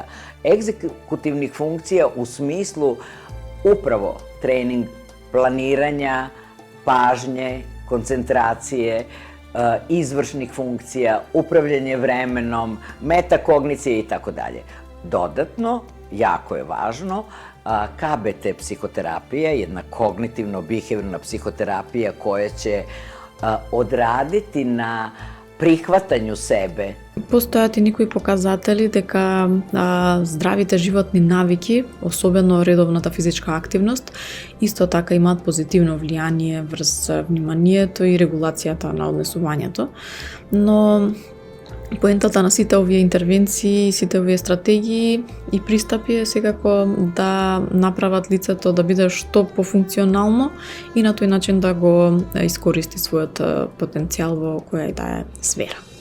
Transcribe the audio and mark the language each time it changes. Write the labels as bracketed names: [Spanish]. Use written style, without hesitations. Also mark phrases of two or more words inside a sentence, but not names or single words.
[Serbian] Egzekutivnih funkcija u smislu upravo trening planiranja, pažnje, koncentracije, izvršnih funkcija, upravljanje vremenom, metakognicije i tako dalje. Dodatno, jako je važno, KBT psihoterapija, jedna kognitivno-behavioralna psihoterapija koja će odraditi na prihvatanju sebe. [Macedonian] Постојат и некои показатели дека здравите животни навики, особено редовната физичка активност, исто така имаат позитивно влијание врз вниманието и регулацијата на однесувањето. Но поентата на сите овие интервенции, сите овие стратегии и пристапи е секако да направат лицето да биде што пофункционално и на тој начин да го искористи својот потенцијал во која и да е сфера.